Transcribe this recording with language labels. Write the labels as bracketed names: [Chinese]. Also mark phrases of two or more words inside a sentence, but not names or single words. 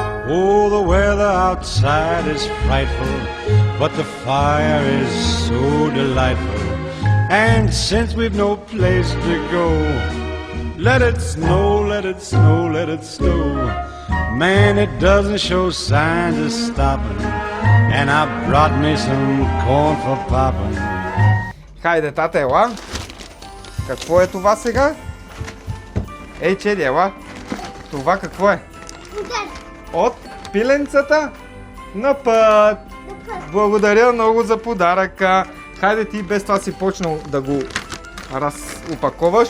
[English] Oh, the weather outside is frightful, but the fire is so delightful. And since we've no place to go, let it snow, let it snow, let it snow. Man, it doesn't show signs of stopping, and I brought me some corn for popping. [Bulgarian] Хайде, тата, ела. Какво е това сега? Ей, Чеди, ела. Това какво е? От пиленцата на път. Благодаря много за подаръка. Хайде, ти без това си почнал да го разопаковаш.